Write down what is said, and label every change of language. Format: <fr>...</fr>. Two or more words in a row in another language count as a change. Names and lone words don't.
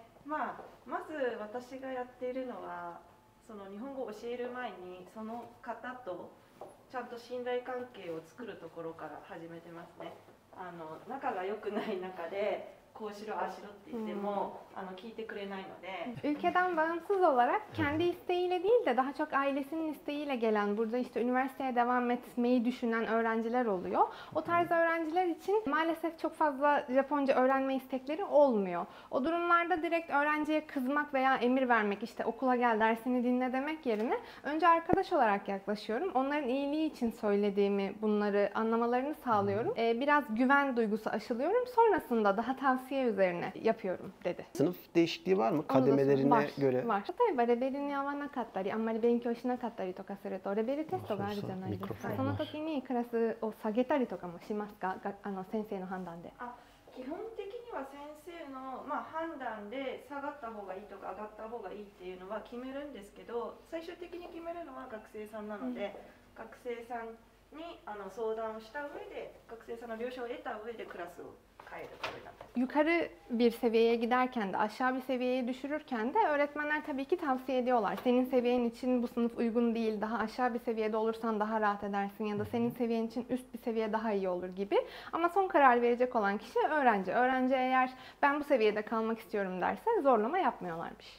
<ja>まず私がやっているのはその日本語を教える前にその方とちゃんと信頼関係を作るところから始めてますね。仲が良くない中でこうしろああしろって言っても、聞いてくれないので。</ja> <tr>Ülkeden bağımsız olarak kendi isteğiyle değil de daha çok ailesinin isteğiyle gelen, burada işte üniversiteye devam etmeyi düşünen öğrenciler oluyor. O tarz öğrenciler için maalesef çok fazla Japonca öğrenme istekleri olmuyor. O durumlarda direkt öğrenciye kızmak veya emir vermek, işte okula gel dersini dinle demek yerine önce arkadaş olarak yaklaşıyorum. Onların iyiliği için söylediğimi, bunları anlamalarını sağlıyorum. Biraz güven duygusu aşılıyorum. Sonrasında daha tavsiye üzerine yapıyorum dedi. Sınıf değişikliği var mı? Kademelerine göre.</tr> <ja>例えばレベルに合わなかったり、あんまり勉強しなかったりとかするとレベルテストがあるじゃないですか。その時にクラスを下げたりとかもしますか？先生の判断で。基本的には先生の、判断で下がった方がいいとか上がった方がいいっていうのは決めるんですけど、最終的に決めるのは学生さんなので、学生さんに相談をした上で、学生さんの了承を得た上でクラスを変えるためだったり。</ja> <tr>Yukarı bir seviyeye giderken de aşağı bir seviyeye düşürürken de öğretmenler tabii ki tavsiye ediyorlar. Senin seviyen için bu sınıf uygun değil, daha aşağı bir seviyede olursan daha rahat edersin ya da senin seviyen için üst bir seviye daha iyi olur gibi. Ama son karar verecek olan kişi öğrenci. Öğrenci eğer ben bu seviyede kalmak istiyorum derse zorlama yapmıyorlarmış.</tr>